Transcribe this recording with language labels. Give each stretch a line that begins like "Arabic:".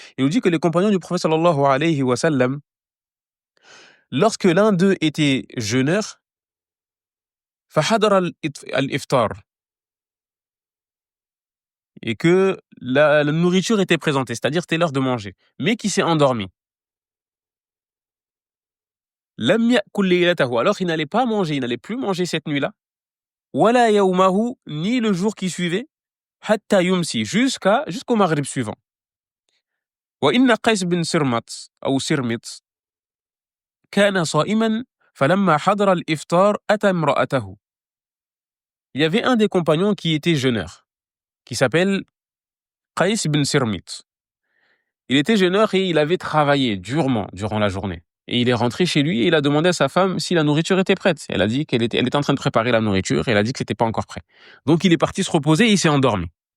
French: Il nous dit que les compagnons du prophète sallallahu alayhi wa sallam, lorsque l'un d'eux était jeûneur,
Arabic: فحضر الإفطار,
French: et que la nourriture était présentée, c'est-à-dire c'était l'heure de manger, mais qui s'est endormi.
Arabic: لم يأكل ليلته,
French: alors il n'allait pas manger, il n'allait plus manger cette nuit-là.
Arabic: ولا يومه,
French: ni le jour qui suivait.
Arabic: حتى يمسي,
French: jusqu'au maghrib suivant.
Arabic: وإن قيس بن سرمط أو سرمط كان صائما فلما حضر الإفطار أتى امرأته.
French: Il y avait un des compagnons qui était jeûneur, qui s'appelle Qais ibn Sirmit. Il était jeûneur et il avait travaillé durement durant la journée. Et il est rentré chez lui et il a demandé à sa femme si la nourriture était prête. Elle a dit elle était en train de préparer la nourriture et elle a dit que c'était pas encore prêt. Donc il est parti se reposer et il s'est endormi.